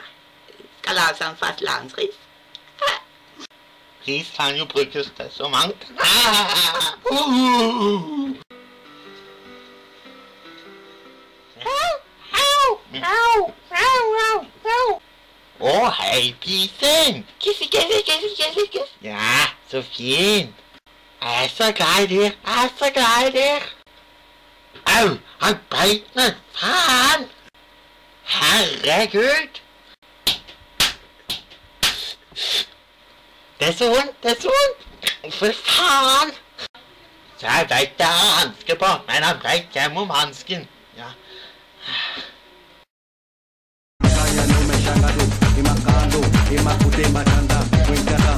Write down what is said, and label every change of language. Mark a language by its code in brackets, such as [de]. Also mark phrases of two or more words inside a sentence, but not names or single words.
[no] Skal lage sånn fastlandsris. Ris kan jo brukes til så mangt. Å, hei, pisen! Kisse, kisse, kisse, kisse, kisse. Ja, så fint. Jeg er så glad i dyr. Jeg er så glad i dyr. Au, han beit meg. Faen! Herregud! Det er så vondt, det er så vondt. For faen! Så jeg vet det er hanske på, men han beit gjennom hansken. Ja. Kaya no me shangado, imakando, imakute matanda,